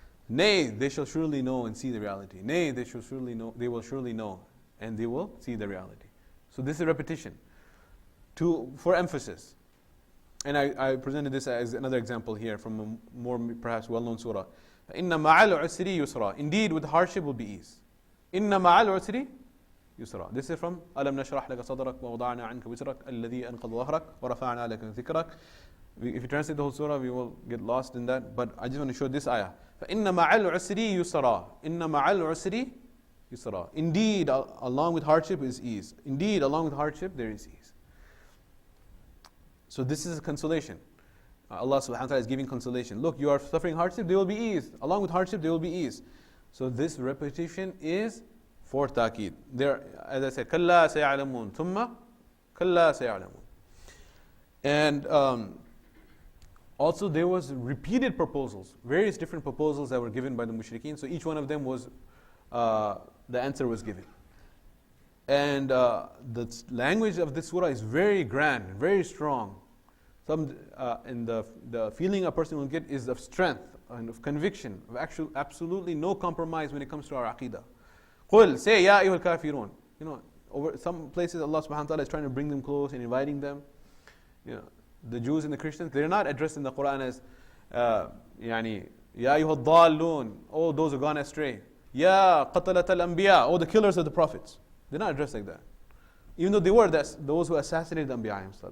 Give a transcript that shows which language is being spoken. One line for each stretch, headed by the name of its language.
English: Nay, they shall surely know and see the reality. Nay, they will surely know and they will see the reality. So this is repetition for emphasis. And I presented this as another example here from a more perhaps well-known surah.
Arabic: إِنَّ مَعَ الْعُسْرِ يُسْرًا.
English: Indeed, with hardship will be ease.
Arabic: إِنَّ مَعَ الْعُسْرِ يُسْرًا.
English: This is from
Arabic: أَلَمْ نَشْرَحْ لَكَ صَدْرَكَ وَوَضَعْنَا عَنْكَ وِزْرَكَ الَّذِي أَنْقَضَ ظَهْرَكَ وَرَفَعْنَا لَكَ ذِكْرَكَ.
English: If you translate the whole surah, we will get lost in that. But I just want to show this ayah.
Arabic: فَإِنَّ مَعَ الْعُسْرِ يُسْرًا. إِنَّ مَعَ الْعُسْرِ يُسْرًا.
English: Indeed, along with hardship is ease. Indeed, along with hardship there is ease. So this is a consolation. Allah subhanahu wa ta'ala is giving consolation. Look, you are suffering hardship, there will be ease. Along with hardship, there will be ease. So this repetition is for ta'keed. There, as I said,
Arabic: كَلَّا سَيَعْلَمُونَ ثُمَّ كَلَّا سَيَعْلَمُونَ.
English: And also there was repeated proposals, various different proposals that were given by the mushrikeen. So each one of them was, the answer was given. And the language of this surah is very grand, very strong. And the feeling a person will get is of strength and of conviction, of absolutely no compromise when it comes to our aqidah.
Arabic: قُلْ,
English: say,
Arabic: يَا أَيُّهَا الْكَافِرُونَ.
English: Over some places Allah subhanahu wa ta'ala is trying to bring them close and inviting them. The Jews and the Christians, they're not addressed in the Quran as
Arabic: يَا أَيُّهَا الضَّالُّونَ.
English: Oh, those who gone astray.
Arabic: يَا قَتَلَةَ الْأَنْبِيَاء.
English: Oh, the killers of the prophets. They're not addressed like that. Even though they were those who assassinated the Anbiya.